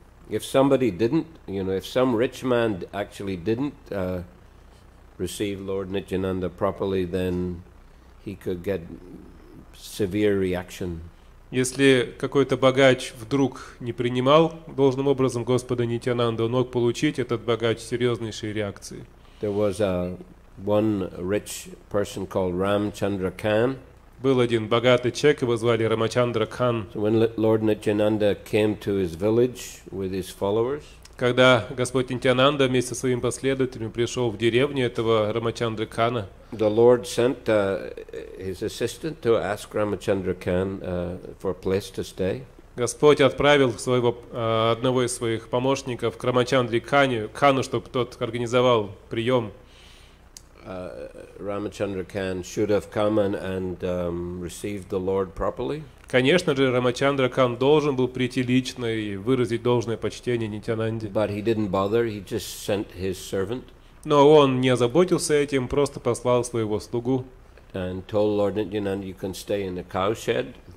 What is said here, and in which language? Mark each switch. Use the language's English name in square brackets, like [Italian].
[English] If somebody didn't, if some rich man actually didn't receive Lord Nityananda properly, then he could get severe reaction. [Russian] Если какой-то богач вдруг не принимал должным образом Господа Нитьянанду, он мог получить этот богач серьезнейшие реакции. [English] There was one rich person called Ramchandra Khan. [Russian] Был один богатый человек, его звали Рамачандра Кхан. [English] So when Lord Nityananda came to his village with his followers, [Russian] когда Господь Нитьянанда вместе со своими последователями пришел в деревню этого Рамачандры Кхана, [English] the Lord sent his assistant to ask Ramachandra Khan for a place to stay. [Russian] Господь отправил одного из своих помощников к Рамачандре Кхану, чтобы тот организовал прием. [English] Ramachandra Khan should have come and received the Lord properly. [Russian] Конечно же, Рамачандра Кхан должен был прийти лично и выразить должное почтение Нитьянанде. [English] But he didn't bother. He just sent his servant. [Russian] Но он не озаботился этим, просто послал своего слугу. [English] And told Lord Nityananda, you can stay in the cow shed.